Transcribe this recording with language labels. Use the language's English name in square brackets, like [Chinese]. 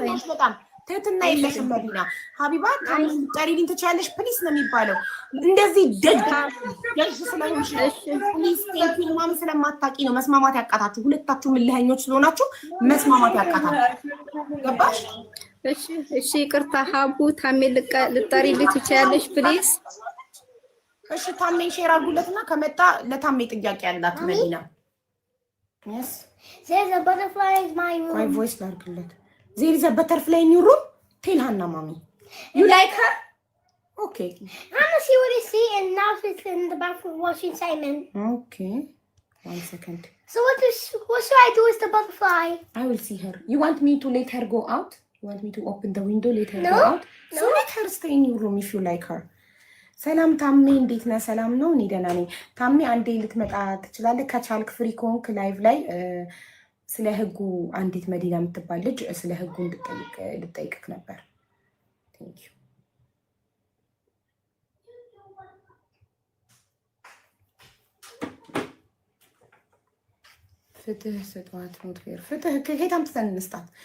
[Amharic] በጣም ትህትና የለሽም መዲና። ሀቢባ ጠሪልኝ ትችያለሽ ፕሊስ ነው የሚባለው። እንደዚህ ደግ ስለሆንሽ ፕሊስ ቴንኪ ምናምን ስለማታውቂ ነው መስማማት ያቃታችሁ። ሁለታችሁም እልኸኞች ስለሆናችሁ መስማማት ያቃታችሁ። ገባሽ? እሺ ይቅርታ ሀቡ ታሜን ልጠሪልኝ ትችያለሽ ፕሊስ። እሺ ታሜን ሼር አድርጉለትና ከመጣ ለታሜ ጥያቄ ያላት መዲና። Yes. [English] There's a butterfly in my room. My voice larglet. There is a butterfly in your room? Tell Hannah, mommy. You like her? Okay. I'm gonna see what I see, and now she's in the bathroom watching Simon. Okay. 1 second. So what should I do with the butterfly? I will see her. You want me to let her go out? You want me to open the window, let her go out? So let her stay in your room if you like her. [Amharic] ሰላም ታሜ እንዴት ነህ? ሰላም ነው። እኔ ደህና ነኝ። ታሜ አንዴ ልትመጣ ትችላለህ ከቻልክ ፍሪ ኮንክ ላይቭ ላይ ስለ ህጉ አንዲት መዲና የምትባል ልጅ ስለ ህጉ ልጠይቅክ ነበር። [English] ቴንክ ዩ። [Amharic] ፍትህ ስጧት [English] ኖት ፌር። [Amharic] ፍትህ ከየት አምጥተን እንስጣት?